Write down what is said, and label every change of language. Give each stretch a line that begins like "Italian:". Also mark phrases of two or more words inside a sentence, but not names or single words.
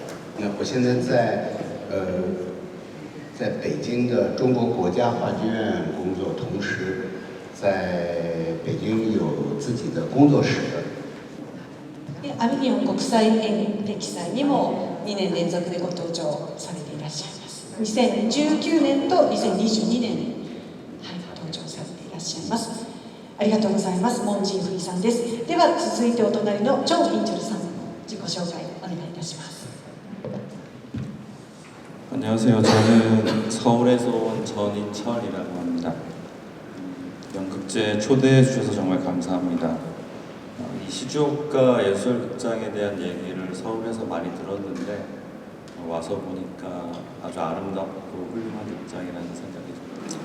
Chinese: 我现在在北京的中国国家话剧院工作，同时在北京有自己的工作室。
Japanese: アビニオン国際演劇祭にも2年連続でご登場されていらっしゃいます。2019年と2022年、登場されていらっしゃいます。ありがとうございます。モン・ジンフイさんです。では続いてお隣のチョン・インチョルさん、自己紹介お願いいたします。
Korean: 안녕하세요. 저는 서울에서 온 전인철이라고 합니다. 연극제에 초대해 주셔서 정말 감사합니다. 이 시주옥가 예술극장에 대한 얘기를 서울에서 많이 들었는데 와서 보니까 아주 아름답고 훌륭한 극장이라는 생각이 듭니다.